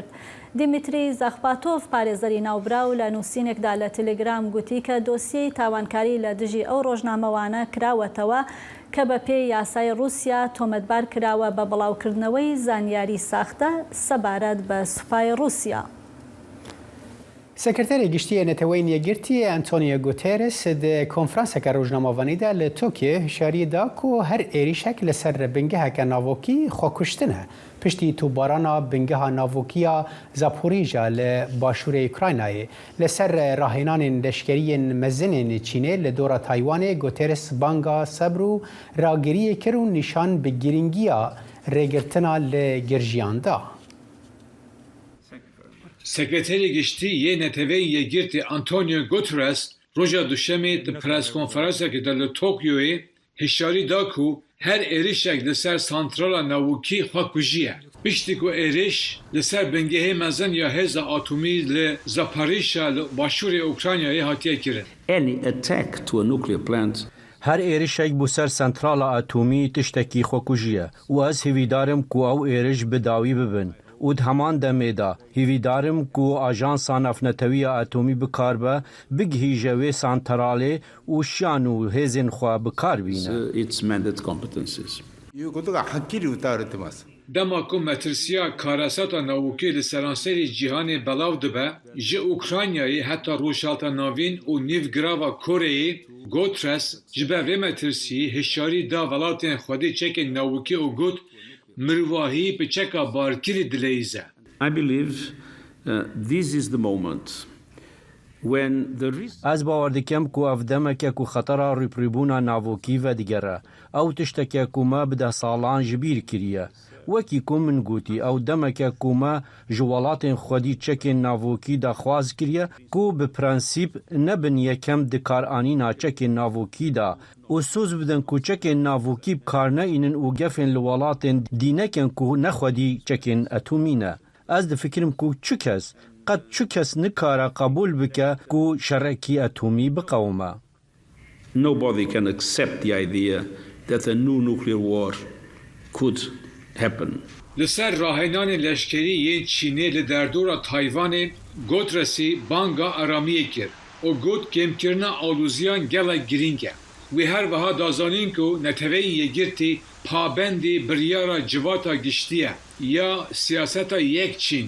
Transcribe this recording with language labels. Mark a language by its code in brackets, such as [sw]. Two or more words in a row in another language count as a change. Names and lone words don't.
[ckb] دیمیتری زەخپاتۆف پارێزەری ناوبراو لە نووسینێکدا لە تەلەگرام گوتی کە دۆسیەی تاوانکاری لە دژی ئەو ڕۆژنامەوانە کراوەتەوە کە بە پێی یاسای رووسیا تۆمەتبار کراوە بە بڵاوکردنەوەی زانیاری ساختە سەبارەت بە سوپای رووسیا. [ku] سکرتری گشتی نتوین یگرتی انتونیو گوتیرس د کنفرانس که روزنامه‌وانی ده لتوکیه هشیاری دا کو هر ایریشک لسر بنگه که ناوکی خوکشتنه پشتی توبارانا بنگه ناوکیا زاپوریژا لباشور اوکراینای لسر راهینان لشکری مزن چینه لدورا تایوان گوتیرس بانگا صبرو راگیری کرون نشان بگیرنگیا ریگرتنا لگرژیان دا. Sekreteri giştî yê neteweyên yekgirtî Antonio Guterres roja duşemê di preskonferansekê de li Tokyoyê hişyarî da ku her êrişek li ser santrala navûkî xwe kujiye. Piştî ku êriş li ser bingehê mezin ya hêza atomî li Zaporizhzhia li başûrê Ukraynayê hatiye kirin. [en] Any attack to a nuclear plant [ku] هر ایرشک بو سر سنترال اتمی تشتکی خوکوژیه و از هیویدارم کو او ایرش بداوی ببن و همان دمیدا هیویدارم کو آژانسا نفنتوی اتمی بکار به بگهی جوی سنتراله و شانو هزین خوا بکار بینه. [en] its mandate competencies. [ku] Dema ku metirsiya karasata navûkê li seranserê cîhanê belav dibe, ji Ukraynayê heta rojhilata navîn û nîvgirava Koreyê, Guterres ji ber vê metirsiyê hişyarî da welatên Xwedê çekên navûkî û got mirwahî bi çeka barkirî dileyîze. [en] I believe this is the moment when the risk [ku] از باور دکم کو اف دمکه کو خطر ریپریبونا ناوکی و دیگره او تشتکه کو ما بده سالان جبیر کریه وکی کو من گوتی او دمکه کو ما جوالات خودی چکن ناوکی دا خواز کریه کو به پرنسیپ نبن یکم دکار آنینا چکن ناوکی دا و سوز بدن کو چکن ناوکی بکارنه اینن او گفن لولات دینکن کو نخودی چکن اتومینه از د فکرم کو چکس قد چکس نکاره قبول بکه کو شرکی اتمی بقومه. [en] Nobody can accept the idea that a new nuclear war could happen. [ku] لسر راهنان لشکری یین چینی لدردورا تایوان گوترسی بانگا ارامیه کرد و گوت کمکرنا آلوزیان گلا گرینگه و هر وها دازانین کو نتوین یگرتی پابندی بریارا جواتا گشتیه یا سیاستا یک چین.